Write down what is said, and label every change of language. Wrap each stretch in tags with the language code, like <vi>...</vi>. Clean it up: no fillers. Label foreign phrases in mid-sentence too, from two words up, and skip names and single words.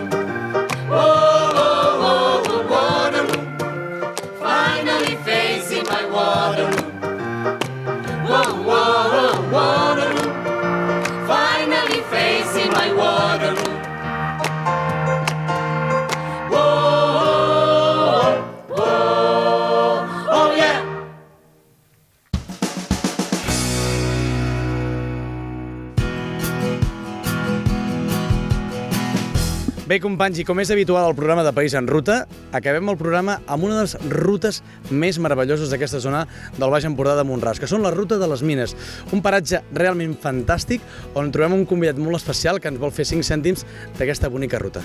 <en>Oh, oh, oh, oh, Waterloo, finally facing my Waterloo. Whoa, whoa, whoa, Waterloo, finally facing my Waterloo. Whoa, whoa, oh yeah.</en> <ca>Bé, companys, i com és habitual al programa de País en Ruta, acabem el programa amb una de les rutes més meravelloses d'aquesta zona del Baix Empordà de Mont-ras, que són la Ruta de les Mines, un paratge realment fantàstic on trobem un convidat molt especial que ens vol fer 5 cèntims d'aquesta bonica ruta.</ca>